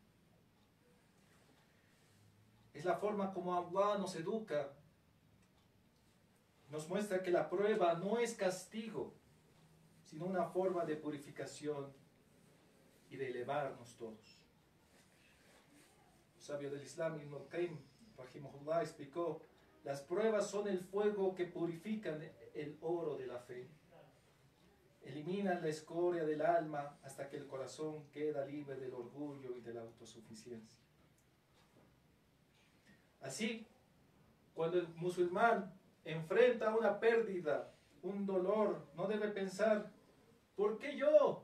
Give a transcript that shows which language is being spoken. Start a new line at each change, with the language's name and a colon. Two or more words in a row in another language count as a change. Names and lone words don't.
Spanish: Es la forma como Allah nos educa, nos muestra que la prueba no es castigo, sino una forma de purificación y de elevarnos todos. El sabio del Islam, Ibn al-Qayyim, rahimahullah, explicó: las pruebas son el fuego que purifican el oro de la fe. Eliminan la escoria del alma hasta que el corazón queda libre del orgullo y de la autosuficiencia. Así, cuando el musulmán enfrenta una pérdida, un dolor, no debe pensar: ¿por qué yo?